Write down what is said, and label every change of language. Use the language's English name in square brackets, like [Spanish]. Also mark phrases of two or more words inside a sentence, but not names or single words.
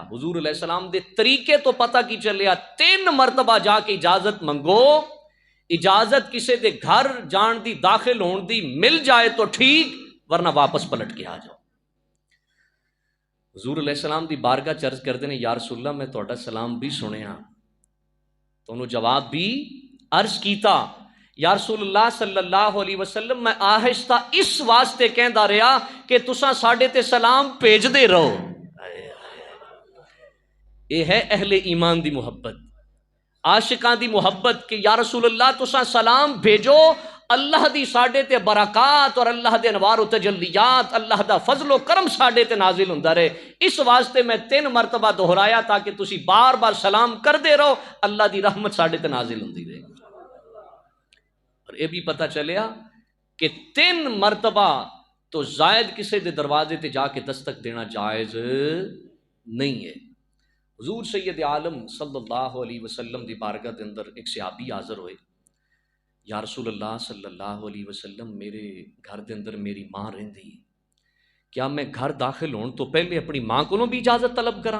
[Punjabi] حضور [Arabic] علیہ السلام [Punjabi] دے طریقے تو پتہ کی چلیا 3 مرتبہ جا کے اجازت منگو، اجازت کسے دے گھر جان دی داخل ہون دی مل جائے تو ٹھیک ورنہ واپس پلٹ کے آ جاؤ۔ حضور [Arabic] علیہ السلام [Punjabi] دی بارگاہ چرچ کردے نے [Arabic] یا رسول اللہ [Punjabi] میں توڑا سلام بھی سنیا، تو انہوں جواب بھی عرض کیتا [Arabic] یا رسول اللہ صلی اللہ علیہ وسلم [Punjabi] میں آہستہ اس واسطے کہندا رہا کہ تساں ساڈے تے سلام بھیج دے رہو۔ یہ ہے اہل ایمان دی محبت، عاشقان دی محبت کہ [Arabic] یا رسول اللہ [Punjabi] تساں سلام بھیجو، اللہ دی ساڈے تے برکات اور اللہ دے انوار و تجلیات، اللہ دا فضل و کرم ساڈے تے نازل ہوندا رہے۔ اس واسطے میں 3 مرتبہ دہرایا تاکہ تسی بار بار سلام کر دے رہو، اللہ دی رحمت ساڈے تے نازل ہوندی رہے۔ اور یہ بھی پتہ چلیا کہ 3 مرتبہ تو زائد کسے دے دروازے تے جا کے دستک دینا جائز نہیں ہے۔ حضور سید عالم [Arabic] صلی اللہ علیہ وسلم [Punjabi] دی بارگاہ دے اندر ایک صحابی حاضر ہوئے، [Arabic] یا رسول اللہ صلی اللہ علیہ وسلم [Punjabi] میرے گھر دے اندر میری ماں رہندی، کیا میں گھر داخل ہون تو پہلے اپنی ماں کو بھی اجازت طلب کراں؟